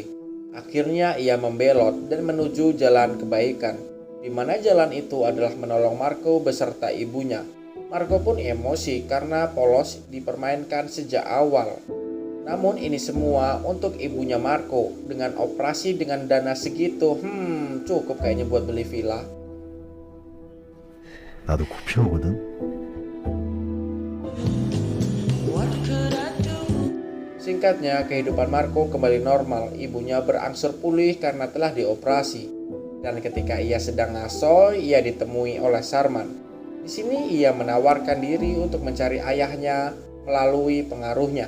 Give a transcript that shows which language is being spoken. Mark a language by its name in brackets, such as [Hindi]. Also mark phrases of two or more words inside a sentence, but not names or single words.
[Indonesian] Akhirnya ia membelot dan menuju jalan kebaikan, di mana jalan itu adalah menolong Marco beserta ibunya. Marco pun emosi karena polos dipermainkan sejak awal. Namun ini semua untuk ibunya Marco. Dengan operasi dengan dana segitu, cukup kayaknya buat beli villa. [Korean] 나도 꼭 필요하거든. [Indonesian] Singkatnya, kehidupan Marco kembali normal. Ibunya berangsur pulih karena telah dioperasi. Dan ketika ia sedang ngasoy, ia ditemui oleh Sarman. Di sini ia menawarkan diri untuk mencari ayahnya melalui pengaruhnya.